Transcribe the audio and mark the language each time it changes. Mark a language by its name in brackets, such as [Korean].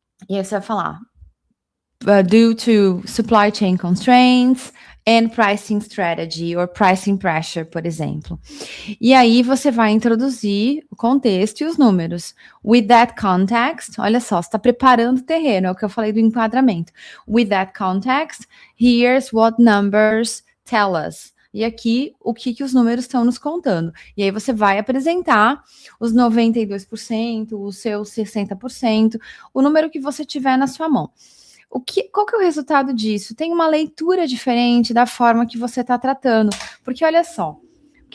[Portuguese] E aí você vai falar [English] due to supply chain constraints and pricing strategy, or pricing pressure, [Portuguese] por exemplo. E aí você vai introduzir o contexto e os números. [English] With that context, [Portuguese] olha só, você está preparando o terreno, é o que eu falei do enquadramento. [English] With that context, here's what numbers tell us. [Portuguese] E aqui, o que os números estão nos contando. E aí você vai apresentar os 92%, os seus 60%, o número que você tiver na sua mão. Qual que é o resultado disso? Tem uma leitura diferente da forma que você está tratando. Porque olha só, o